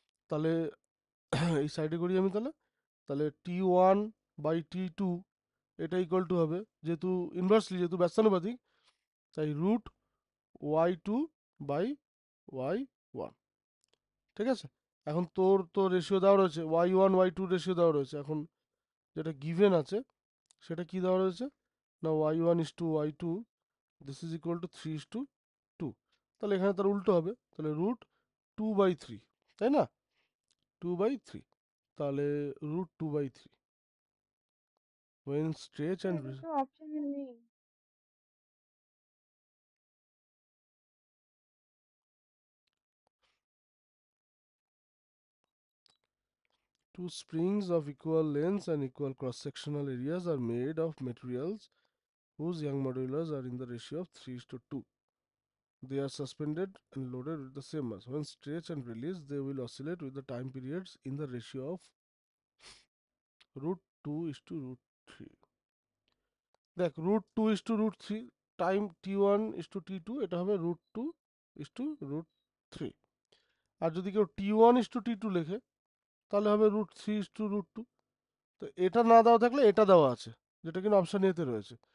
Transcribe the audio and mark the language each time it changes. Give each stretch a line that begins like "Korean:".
Bangla: তাহলে এই সাইডে করি আমি, তাহলে তাহলে T1/T2 এটা ইকুয়াল টু হবে, যেহেতু ইনভার্সলি যেহেতু ব্যস্তানুপাতিক, তাই √y2/y1। ঠিক আছে, এখন তোর তো রেশিও দেওয়া রয়েছে y1 y2 রেশিও দেওয়া রয়েছে। এখন যেটা গিভেন আছে সেটা কি দেওয়া রয়েছে না, y1:y2
English: this is equal to
Bangla: 3:2। তাহলে এখানে তার উল্টো হবে, তাহলে √2/3, তাই না? 2/3, তাহলে √2/3
English: when stretch and
Bangla: এটা তো অপশনে নেই।
English: two springs of equal lengths and equal cross-sectional areas are made of materials whose Young modulus are in the ratio of 3:2. They are suspended and loaded with the same mass. When stretched and released, they will oscillate with the time periods in the ratio of √2:√3.
Bangla: দেখ √2:√3, time T1:T2, এটা হবে √2:√3। আর যদি কেউ T1:T2 লেখে তাহলে হবে √3:√2। তো এটা না দেওয়া থাকলে এটা দেওয়া আছে, যেটা কিনা অপশন এতে রয়েছে।